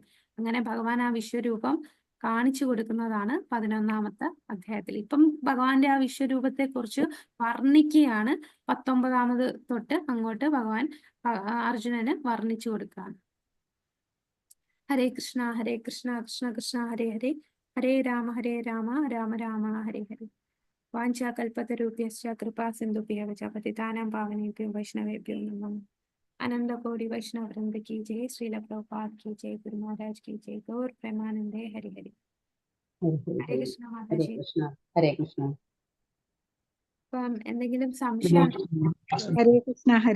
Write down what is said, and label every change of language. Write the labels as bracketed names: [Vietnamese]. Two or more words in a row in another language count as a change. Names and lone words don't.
[Malayalam] അങ്ങനെ ഭഗവാൻ ആ വിശ്വരൂപം കാണിച്ചു കൊടുക്കുന്നതാണ് 11ാമത്തെ അധ്യായത്തിൽ. ഇപ്പം ഭഗവാന്റെ ആ വിശ്വരൂപത്തെ കുറിച്ച് വർണ്ണിക്കുകയാണ്. 19ാമത് തൊട്ട് അങ്ങോട്ട് ഭഗവാൻ അർജുനന് വർണ്ണിച്ചു കൊടുക്കുകയാണ്. [Sanskrit] ഹരേ കൃഷ്ണ കൃഷ്ണ കൃഷ്ണ ഹരേ ഹരേ, ഹരേ രാമ രാമ രാമ ഹരേ ഹരേ. വാഞ്ചാകൽപതരുഭ്യശ്ച കൃപാ സിന്ധുഭ്യഃ ച പതിതാനാം പാവനേഭ്യോ വൈഷ്ണവേഭ്യോ നമോ. [Hindi] अनंत कोटि वैष्णव वृंद की जय, श्रील प्रभुपाद की जय, गुरु महाराज की जय, [Bangla] गौर प्रेमानंदे हरि हरि. [Malayalam] ഹരേ കൃഷ്ണ മാതാജി. ഹരേ കൃഷ്ണ. അപ്പം എന്തെങ്കിലും സംശയം? ഹരേ കൃഷ്ണ.